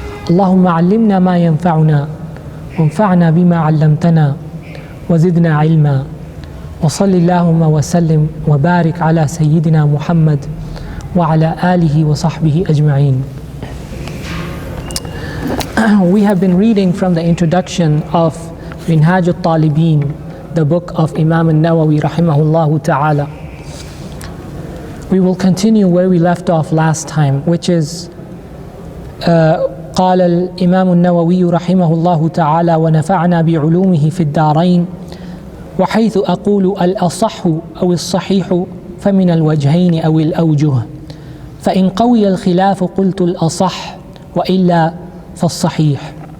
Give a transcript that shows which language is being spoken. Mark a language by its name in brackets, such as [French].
[Arabic] اللهم علمنا ما ينفعنا وانفعنا بما علمتنا وزدنا علما، وصل اللهم وسلم وبارك على سيدنا محمد وعلى آله وصحبه أجمعين. [English] We have been reading from the introduction of Minhaj Al-talibin, the book of Imam An-Nawawi rahimahullah ta'ala. We will continue where we left off last time, which is [Arabic] قال الإمام النووي رحمه الله تعالى ونفعنا بعلومه في الدارين، وحيث أقول الأصح أو الصحيح فمن الوجهين أو الأوجه، فإن قوي الخلاف قلت الأصح وإلا فالصحيح.